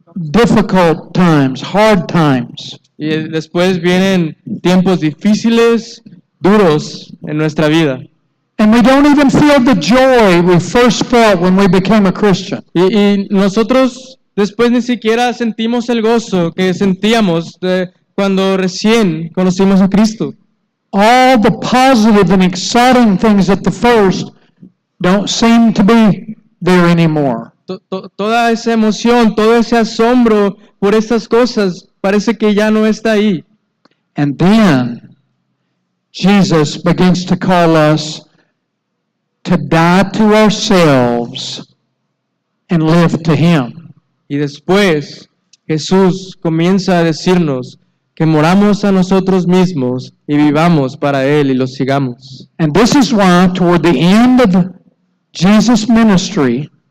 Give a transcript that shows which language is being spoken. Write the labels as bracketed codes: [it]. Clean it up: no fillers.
[en] Difficult times, hard times. [es] Y después vienen tiempos difíciles, duros en nuestra vida. [en] And we don't even feel the joy we first felt when we became a Christian. [es] Y nosotros después ni siquiera sentimos el gozo que sentíamos cuando recién conocimos a Cristo. [en] All the positive and exciting things at the first don't seem to be there anymore. [es] Toda esa emoción, todo ese asombro por estas cosas parece que ya no está ahí. [en] And then Jesus begins to call us to die to ourselves and live to Him. [es] Y después Jesús comienza a decirnos que moramos a nosotros mismos y vivamos para Él y lo sigamos. [en] And this is why toward the end of Jesus' ministry,